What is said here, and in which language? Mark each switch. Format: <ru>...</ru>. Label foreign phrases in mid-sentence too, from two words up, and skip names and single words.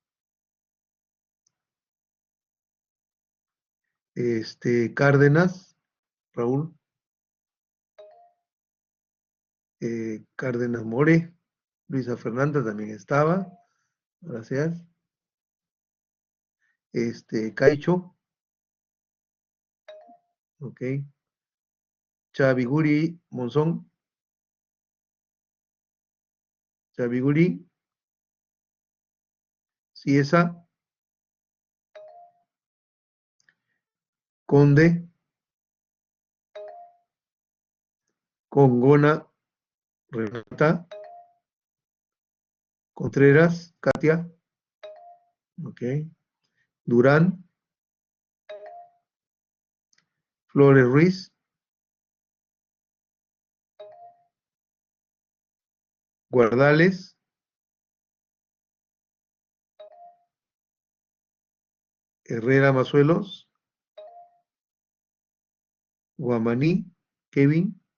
<es>Cárdenas, Raúl. Cárdenas More. Luisa Fernanda también estaba. Gracias. Caicho. Ok. Chaviguri Monzón. Chaviguri. Ciesa. Conde. Congona. Renata. Contreras. Katia. Ok. Durán. Flores Ruiz. Guardales. Herrera Mazuelos. Guamaní. Kevin.</es>